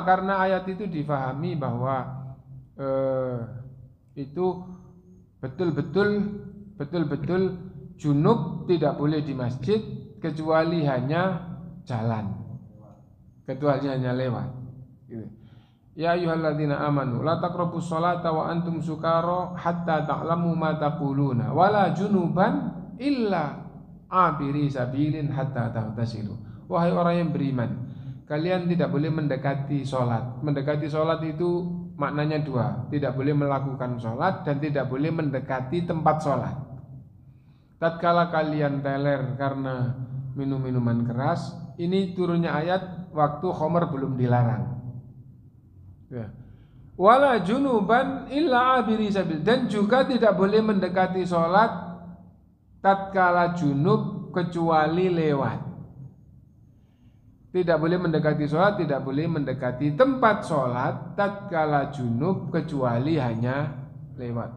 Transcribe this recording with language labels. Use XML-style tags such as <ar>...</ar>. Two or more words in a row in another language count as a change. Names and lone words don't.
<id>Karena ayat itu difahami bahwa itu betul-betul junub tidak boleh di masjid kecuali hanya jalan, kecuali hanya lewat.</id> <ar>Gitu. يا أيها الذين آمنوا لا تقربوا الصلاة وأنتم سكارى حتى تعلموا ما تقولون ولا جنبا إلا عابري سبيل حتى تغتسلوا.</ar> <id>Wahai orang yang beriman, kalian tidak boleh mendekati sholat. Mendekati sholat itu maknanya dua, tidak boleh melakukan sholat dan tidak boleh mendekati tempat sholat. Tatkala kalian teler karena minum minuman keras, ini turunnya ayat waktu khamar belum dilarang. Ya.</id> <ar>ولا جنبا إلا عابري سبيل,</ar> <id>dan juga tidak boleh mendekati sholat tatkala junub kecuali lewat. Tidak boleh mendekati sholat, tidak boleh mendekati tempat sholat tatkala junub kecuali hanya lewat.</id>